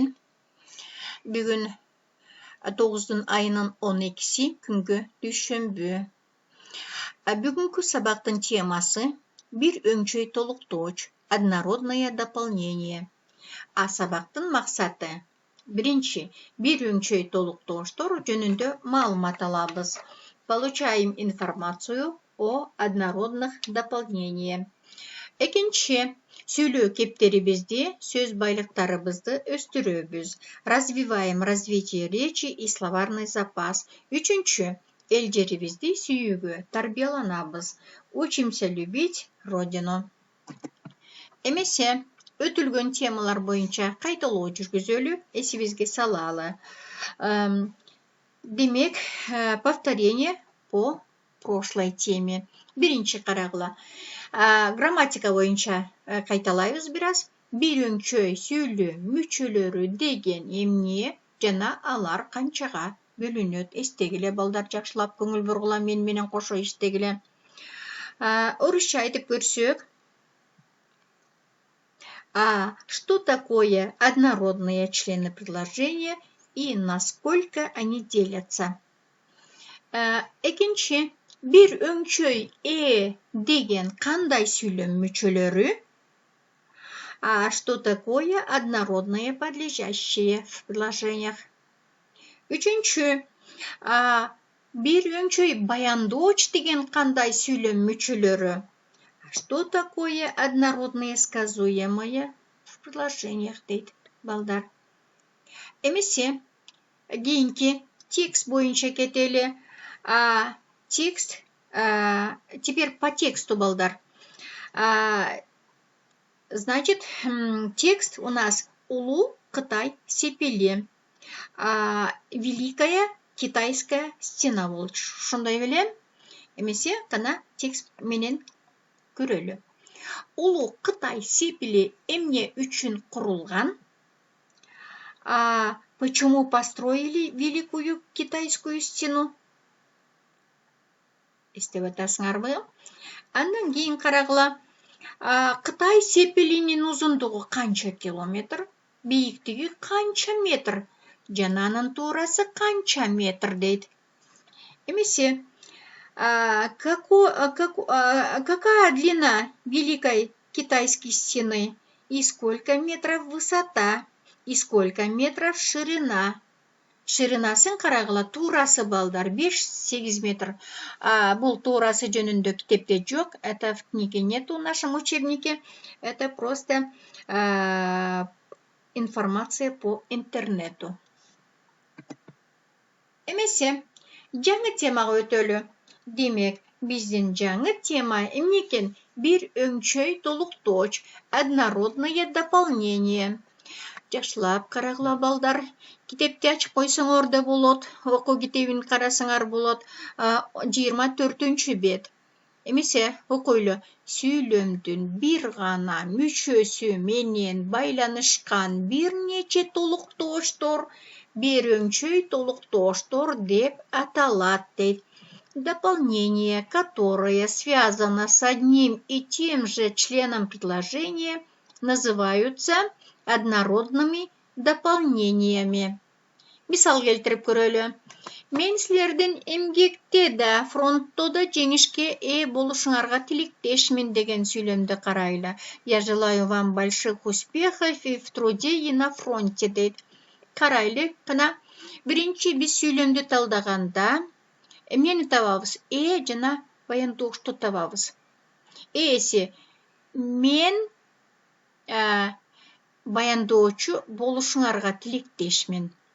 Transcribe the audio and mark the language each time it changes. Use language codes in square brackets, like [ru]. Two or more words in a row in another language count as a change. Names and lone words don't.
[ky] Бүгүн 9 айынын 12-си күнгө дүйшөмбү. Бүгүнкү сабактын темасы бир өңчөй толуктооч, [ru] однородное дополнение. [ky] Сабактын максаты: биринчи, бир өңчөй толуктооштор жөнүндө маалымат алабыз. [ru] Получаем информацию о однородных дополнениях. [ky] Экинчи, сүйлөө кептерибизди, сөз байлыктарыбызды өстүрөбүз. [ru] Развиваем развитие речи и словарный запас. [ky] Үчүнчү, эл жерибизди сүйүүгө тарбияланабыз. [ru] Учимся любить родину. [ky] Эмесе, өтүлгөн темалар боюнча кайталоо жүргүзөлү, эсибизге салалы. Демек, [ru] повторение по прошлой теме. [ky] Биринчи карагыла. Грамматика боюнча кайталайбыз бираз. Бир өңчөй сүйлөө мүчөлөрү деген эмне жана алар канчага бөлүнөт? Эстегиле балдар, жакшылап көңүл бургула, мен менен кошо эстегиле. Орусча айтып көрсөк, [ru] что такое однородные члены предложения и насколько они делятся? [ky] Экинчи, бир өңчөй деген кандай сүйлөм мүчөлөрү? [ru] Что такое однородные подлежащие в предложениях? [ky] Үчүнчү, бир өңчөй баяндооч деген кандай сүйлөм мүчөлөрү? [ru] Что такое однородные сказуемые в предложениях [ky] дейт балдар. Эмесе, кийинки текст боюнча кетели. [ru] Текст, теперь по тексту, балдар. Значит, текст у нас Улуу Кытай сепили. Великая китайская стена болчу. [ky] Шундай белем. Эмесе, кана текст менен көрөлү. Улуу Кытай сепили эмне үчүн курулган? [ru] Почему построили великую китайскую стену? [ky] Эстеп атасыңарбы? Андан кийин карагыла. Кытай сепилинин узундугу канча километр, бийиктиги канча метр, жана анын туурасы канча метр дейт. Эмесе, [ru] какая длина великой китайской стены и сколько метров высота и сколько метров ширина? [ky] Ширинасын карагыла, туурасы балдар 5-8 метр. Бул туурасы жөнүндө китепте жок. [ru] Это в книге нету в нашем учебнике. Это просто информация по интернету. [ky] Эмесе, жаңы темага өтөлү. Демек, биздин жаңы тема эмне экен? Бир өңчөй толуктооч, [ru] однородное дополнение. [ky] Жакшылап карагыла балдар. Китепти ачып койсоңор да болот. Окуу китебин карасаңар болот. 24-чү бет. Эмесе, окуйлу. Сүйлөмдүн бир гана мүчөсү менен байланышкан бир нече толуктооштор бир өңчөй толуктооштор деп аталат дейт. [ru] Дополнение, которое связано с одним и тем же членом предложения, называются однородными дополнениями. [ky] Мисал келтирип көрөлү. Мен силердин эмгекте да, фронтто да жеңишке болушуңарга тилектешмин деген сүйлөмдү карайлы. [ru] Я желаю вам больших успехов и в труде и на фронте дейт. [ky] Карайлы, кына биринчи биз сүйлөмдү талдаганда эмнени табабыз? Жана баяндоочту табабыз. Эси, мен баяндоочу болушуңарга тилектешмин.